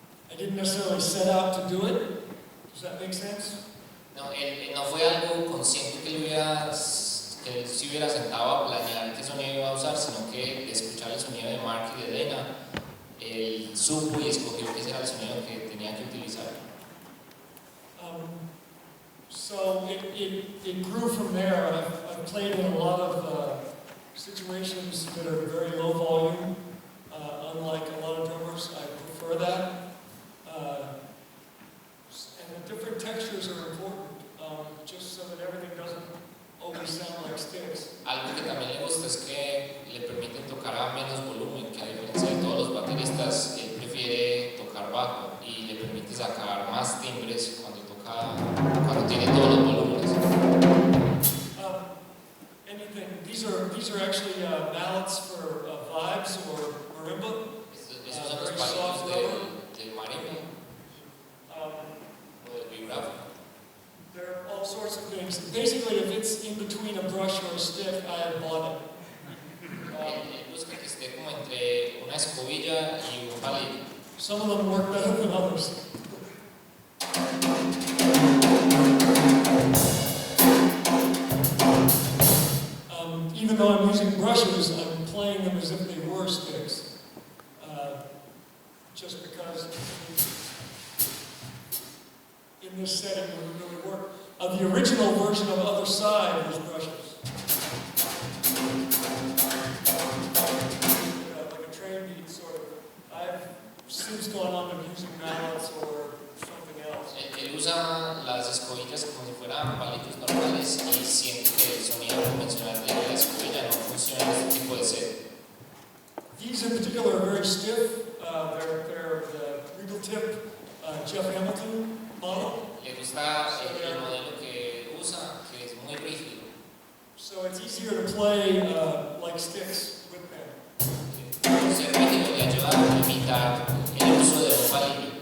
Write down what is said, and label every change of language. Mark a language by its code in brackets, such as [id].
[en] I didn't necessarily set out to do it. Does that make sense? [es] No, no fue algo consciente que él se hubiera sentado a planear qué sonido iba a usar, sino que de escuchar el sonido de Mark y de Dana, él supo y escogió que ese era el sonido que tenía que utilizar. [en] So it grew from there. I've played in a lot of situations that are very low volume. Unlike a lot of drummers, I prefer that. And the different textures are important, just so that everything doesn't always sound like sticks. [es] Algo que también le gusta es que le permiten tocar a menos volumen, que a diferencia de todos los bateristas, él prefiere tocar bajo y le permite sacar más timbres cuando tiene todos los volúmenes. [en] Anything. These are actually mallets for vibes or marimba. [es] Esos son los [en] Very [es] palillos [en] soft [es] del marimba Um, o del vibráfono. [en] There are all sorts of things. Basically, if it's in between a brush or a stick, I have bought it. [es] Él busca que esté como entre una escobilla y un palillo. [en] Some of them work better than others. Even though I'm using brushes, I'm playing them as if they were sticks. Just because in this setting it would really work. The original version of Other Side was brushes. Like a train beat, sort of. I've since gone on to using mallets or something else. [es] Él usa las escobillas como si fueran palillos normales y siente que el sonido convencional de la escobilla no funciona en este tipo de set. [en] These in particular are very stiff. They're the Regal Tip Jeff Hamilton model. [es] Le gusta el modelo que usa, que es muy rígido. [en] it's easier to play like sticks with them. [es] Entonces, Randy le ayuda a imitar el uso de un palillo.